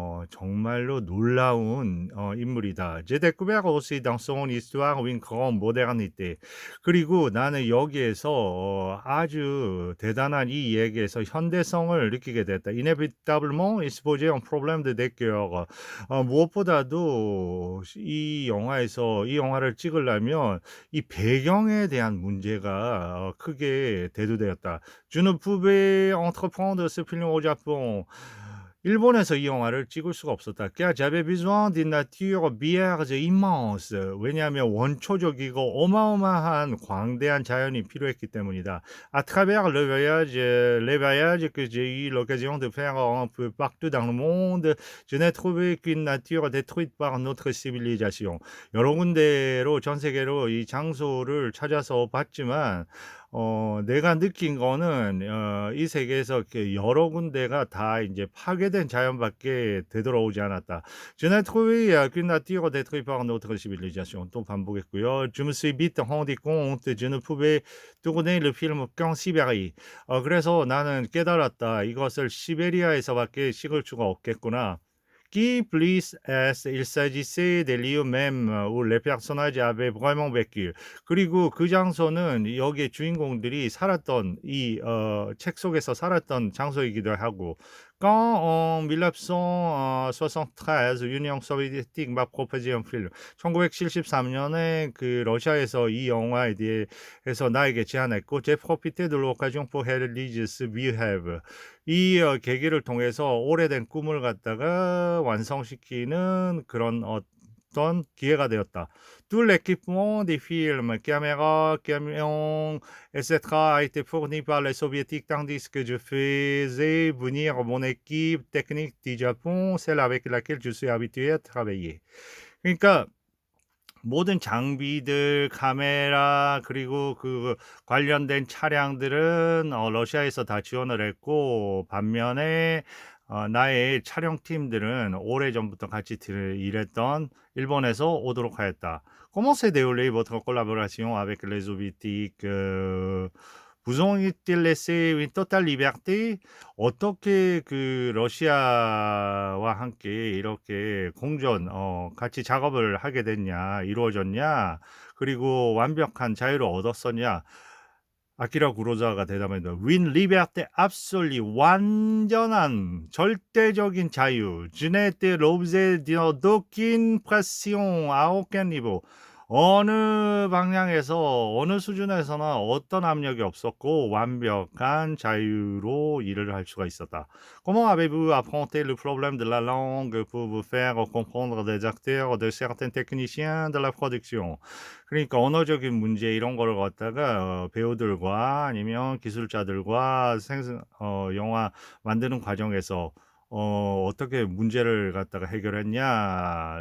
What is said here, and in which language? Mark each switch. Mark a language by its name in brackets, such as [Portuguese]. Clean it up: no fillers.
[Korean] 정말로 놀라운 인물이다. [French] J'ai découvert aussi dans son histoire une grande modernité. [Korean] 그리고 나는 여기에서 아주 대단한 이 얘기에서 현대성을 느끼게 됐다. [French] Inévitablement, il se posait un problème de décor. [Korean] 무엇보다도 이 영화를 찍으려면 이 배경에 대한 문제가 크게 대두되었다. [French] Je ne pouvais entreprendre ce film au Japon. [Korean] 일본에서 이 영화를 찍을 수가 없었다. [French] car j'avais besoin d'une nature vierge immense. [Korean] 왜냐하면 원초적이고 어마어마한 광대한 자연이 필요했기 때문이다. [French] À travers les voyages que j'ai eu l'occasion de faire un peu partout dans le monde, je n'ai trouvé qu'une nature détruite par notre civilisation. [Korean] 여러 군데로 전 세계로 이 장소를 찾아서 봤지만 내가 느낀 거는 이 세계에서 이렇게 여러 군데가 다 이제 파괴된 자연밖에 되돌아오지 않았다. [French] Je n'ai trouvé qu'une nature détruite par notre civilisation. [Korean] 또 반복했고요. [French] Je me suis vite rendu compte, je ne pouvais tourner le film qu'en Sibérie. [Korean] 그래서 나는 깨달았다. 이것을 시베리아에서밖에 찍을 수가 없겠구나. [French] Qui plus est, il s'agissait des lieux mêmes où les personnages avaient vraiment vécu. [Korean] 그리고 그 장소는 여기에 주인공들이 살았던 책 속에서 살았던 장소이기도 하고. [French] Quand en 1973, l'Union soviétique m'a proposé un film. [Korean] 1973년에 그 러시아에서 이 영화에 대해서 나에게 제안했고, [French] j'ai profité de l'occasion pour réaliser ce rêve. [Korean] 이 계기를 통해서 오래된 꿈을 갖다가 완성시키는 그런 어떤 기회가 되었다. [French] Tout l'équipement des films, caméras, camions, etc. a été fourni par les soviétiques tandis que je faisais venir mon équipe technique du Japon, celle avec laquelle je suis habitué à travailler. [Korean] 그러니까 모든 장비들, 카메라 그리고 그 관련된 차량들은 러시아에서 다 지원을 했고 반면에 나의 촬영팀들은 오래전부터 같이 일했던 일본에서 오도록 하였다. [French] Comment s'est déroulée votre collaboration avec les soviétiques? Vous ont-ils laissé une totale liberté? [Korean] 어떻게 그 러시아와 함께 이렇게 같이 작업을 하게 됐냐, 이루어졌냐, 그리고 완벽한 자유를 얻었었냐? 아키라 구로사와가 대답합니다. [French] Une liberté absolue, [Korean] 완전한 절대적인 자유. [French] Je n'étais l'objet d'aucune pression à aucun niveau. [Korean] 어느 방향에서 어느 수준에서나 어떤 압력이 없었고 완벽한 자유로 일을 할 수가 있었다. [French] Comment avez-vous affronté le problème de la langue pour vous faire comprendre des acteurs, de certains techniciens de la production? [Korean] 그러니까 언어적인 문제 이런 거를 갖다가 배우들과 아니면 기술자들과 영화 만드는 과정에서 어떻게 문제를 갖다가 해결했냐.